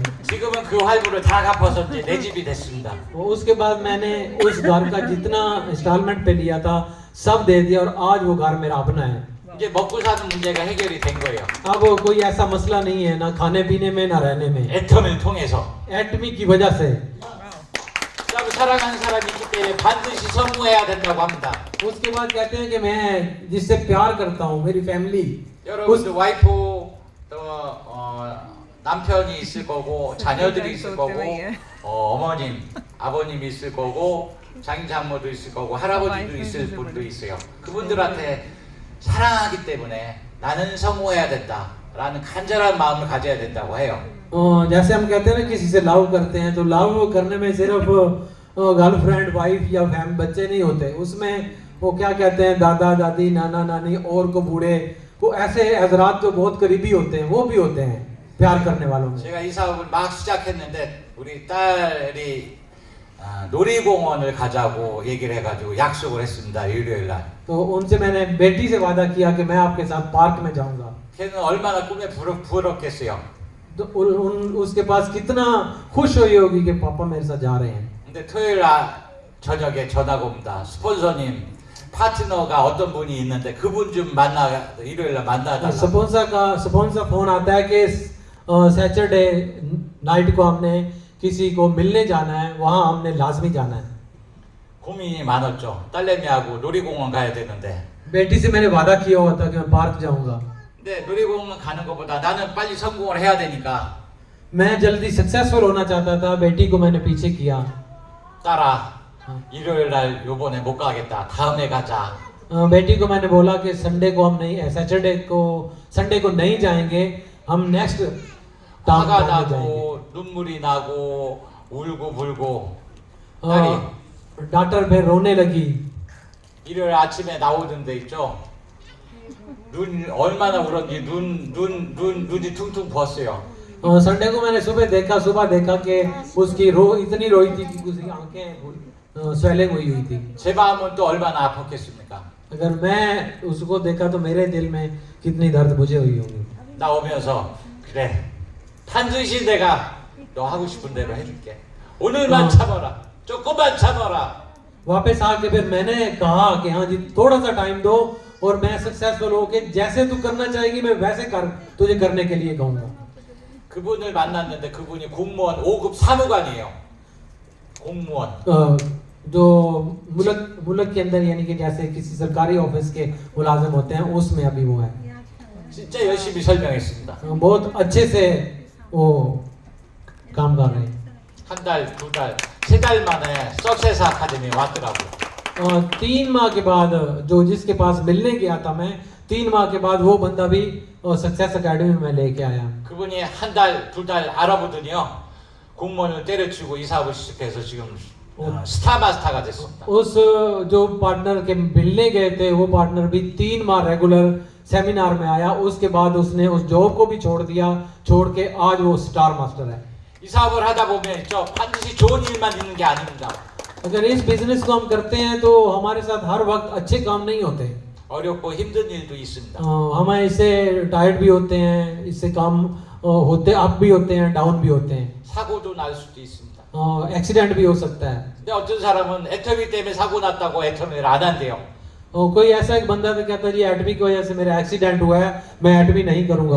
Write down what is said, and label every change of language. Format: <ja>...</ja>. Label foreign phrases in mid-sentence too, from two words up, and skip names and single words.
<ko>지금은 그 활부를 다 갚아서 이제 내 집이 됐습니다.</ko> <hi>उसके बाद मैंने उस घर का जितना इंस्टॉलमेंट पे लिया था सब दे दिया और आज वो घर मेरा अपना है.</hi> <ko>이제 먹고 사는 문제가 해결이 된 거예요.</ko> <hi>अब कोई ऐसा मसला नहीं है ना खाने पीने में ना रहने में.</hi> <ko>애텀을 통해서.</ko> <hi>एटमी की वजह से.</hi> <ko>사랑하는 사람이 있기 때문에 반드시 성공해야 된다고 합니다.</ko> <hi>उसके बाद कहते हैं कि मैं जिससे प्यार करता हूँ मेरी फैमिली.</hi> <ko>여러분도 와이프 또 남편이 있을 거고 자녀들이 있을 거고 어머님, 아버님이 있을 거고 장인장모도 있을 거고 할아버지도 있을 분도 있어요. 그분들한테 사랑하기 때문에 나는 성공해야 된다라는 간절한 마음을 가져야 된다고 해요.</ko> <hi>जैसे हम कहते हैं ना किसी से लव करते हैं तो लव करने में सिर्फ</hi> <en>girlfriend wife</en> <hi>या फैम बच्चे नहीं होते. उसमें वो क्या कहते हैं दादा दादी नाना नानी और को बूढ़े वो ऐसे हजरात जो बहुत करीबी होते हैं वो भी होते हैं प्यार करने वालों में.</hi> <ko>제가 이 사업을 막 시작했는데 우리 딸이 놀이공원을 가자고 얘기를 해가지고 약속을 했습니다. 일요일 날.</ko> <hi>तो उनसे मैंने बेटी से वादा किया कि मैं आपके साथ पार्क में जाऊंगा.</hi> <ko>걔는 얼마나 꿈에 부럽겠어요.</ko> <hi>तो उसके पास कितना खुश हुई होगी कि पापा मेरे साथ जा रहे हैं.</hi> <ko>근데 토요일 저녁에 전화가 옵니다. 스폰서님 파트너가 어떤 분이 있는데 그분 좀 일요일 날 만나달라.</ko> <hi>स्पॉन्सर फोन आता है कि</hi> <en>Saturday night</en> <hi>को हमने किसी को मिलने जाना है वहां हमने लाजमी जाना है.</hi> <ko>고민이 많았죠. 딸내미하고 놀이공원 가야 되는데.</ko> <hi>बेटी से मैंने वादा किया हुआ था कि मैं पार्क जाऊंगा.</hi> <ko>근데 놀이공원 가는 것보다 나는 빨리 성공을 해야 되니까.</ko> <hi>मैं जल्दी सक्सेसफुल होना चाहता था. बेटी को मैंने पीछे किया.</hi> <ko>딸아, 일요일 날 요번에 못 가겠다. 다음에 가자.</ko> <hi>बेटी को मैंने बोला कि संडे को हम नहीं संडे को नहीं जाएंगे हम नेक्स्ट</hi> <ko>화가 나고 눈물이 나고 울고 불고 딸이</ko> <hi>डॉक्टर फिर रोने लगी.</hi> <ko>일요일 아침에 나오던 데 있죠. 눈 얼마나 울었는지 눈이 퉁퉁 부었어요.</ko> <hi>संडे को मैंने सुबह देखा कि उसकी इतनी रोई थी कि उसकी आंखें स्वेलिंग हुई थी.</hi> <ko>제 마음은 또 얼마나 아팠겠습니까?</ko> <hi>अगर मैं उसको देखा तो मेरे दिल में कितनी दर्द बुझे हुई होंगी.</hi> <ko>나오면서 그래 반드시 내가 너 하고 싶은 대로 해줄게. 오늘만 참아라. 조금만 참아라.</ko> <hi>वापस आके फिर मैंने कहा कि हाँ जी थोड़ा सा टाइम दो और मैं सक्सेसफुल होके जैसे तू करना चाहेगी मैं वैसे तुझे करने के लिए कहूँगा.</hi> <ko>그분을 만났는데 그분이 공무원 5급 사무관이에요. 공무원.</ko> <hi>जो मुल्क के अंदर यानी कि जैसे किसी सरकारी ऑफिस के मुलाजिम होते हैं उसमें अभी वो है.</hi> <ko>진짜 열심히 설명했습니다.</ko> <hi>बहुत अच्छे से वो काम कर रहे हैं.</hi> <ko>한 달, 두 달, 세 달 만에 सक्सेस 아카데미 왔더라고요.</ko> <hi>3 माह के बाद जो जिसके पास मिलने गया था मैं 3 माह के बाद वो बंदा भी सक्सेस एकेडमी में लेके आया.</hi> <ko>그분이 한 달, 두 달 알아보더니요. 공무원을 때려치고 이 사업을 시작해서 지금 스타 마스터가 됐습니다.</ko> <hi>उस जो पार्टनर के मिलने गए थे वो पार्टनर भी 3 माह रेगुलर सेमिनार में आया. उसके बाद उसने उस जॉब को भी छोड़ दिया. छोड़ के आज वो स्टार मास्टर है.</hi> <ko>이 사업을 하다 보면 있죠. 반드시 좋은 일만 있는 게 아닙니다.</ko> <hi>अगर इस बिजनेस को हम करते हैं तो हमारे साथ हर वक्त अच्छे काम नहीं होते.</hi> <ko>어렵고 힘든 일도 있습니다.</ko> <hi>हमें इससे टायर्ड भी होते हैं. इससे काम होते अप भी होते हैं डाउन भी होते हैं.</hi> <ko>사고도 날 수도 있습니다.</ko> <hi>एक्सीडेंट भी हो सकता है.</hi> <ko>근데 어떤 사람은 애터미 때문에 사고 났다고 애터미를 안 한대요.</ko> <hi>और कोई ऐसा एक बंदा तो कहता जी एटमी की वजह से मेरा एक्सीडेंट हुआ है, मैं एटमी नहीं करूंगा।</hi>